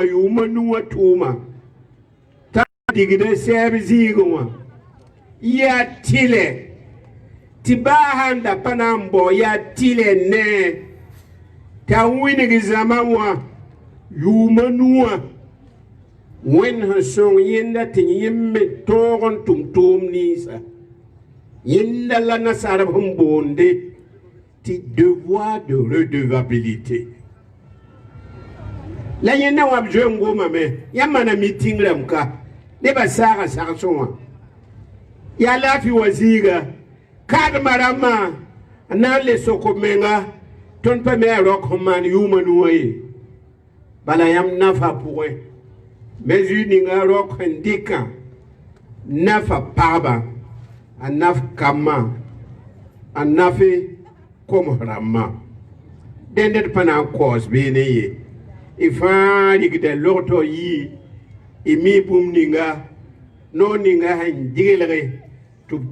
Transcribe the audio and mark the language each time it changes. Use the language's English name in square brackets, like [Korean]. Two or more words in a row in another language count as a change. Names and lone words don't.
[Mossi] yʋʋma nu wã tʋʋma t'a digda sɛɛb zĩigẽ wã yaa tɩlɛ tɩ baa sãn da pa na n bao yaa tɩlɛ ne t'a wĩneg zãma wã yʋʋma nu wã wẽnd sẽn sõng yẽnda tɩ yẽmb me tõog n tʋm tʋʋm ninsã yẽnda la nasaarb sẽn boonde tɩ [French] devoir de redevabilité [Mossi] la yẽnda wã b zoe n gomame yãmb mana miting rãmb ka nebã saaga sagsẽ wã yaa laafɩ wa zĩiga kaadmã rãmbã n na n le sok b menga tõnd pa me a rok sẽn maan yʋʋma nu wã ye bala yãmb nafa pʋgẽ mesure ninga rok sẽn dɩkã nafa pagba a naf kamã a nafe koms rãmbã dẽnd d pa na n kaoos beene ye y fãa rigda logtɔ yɩ y mi bũmb ninga noog ninga sẽn dɩglge tɩ b